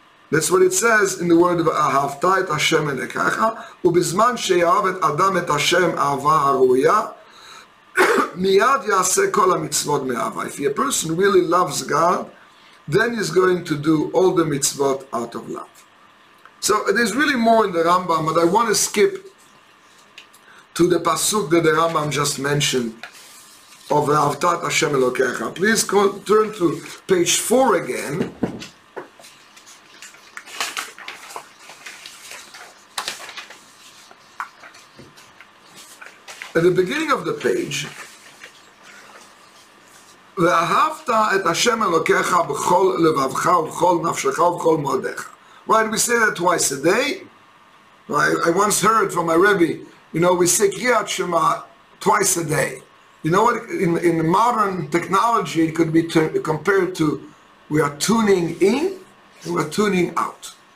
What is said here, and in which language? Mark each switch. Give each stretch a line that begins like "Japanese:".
English: That's what it says in the word of
Hebrew: Ahavta et Hashem Elokecha, ובזמן שיאהב את אדם את השם אהבה הראויה, מיד יעשה כל המצוות מאהבה.
English: If a person really loves God, then he's going to do all the mitzvot out of love. So there's really more in the Rambam, but I want to skip to the pasuk that the Rambam just mentioned of Ahavta et Hashem Elokecha. Please turn to page 4 again. At the beginning of the page,
Hebrew: ואהבת את השם אלוקיך בכל לבבך ובכל נפשך ובכל מאודיך.
English: Why do we say that twice a day? I once heard from my Rebbe, we say Kriyat Shema twice a day. You know what? In modern technology, it could be compared to we are tuning in and we are tuning out.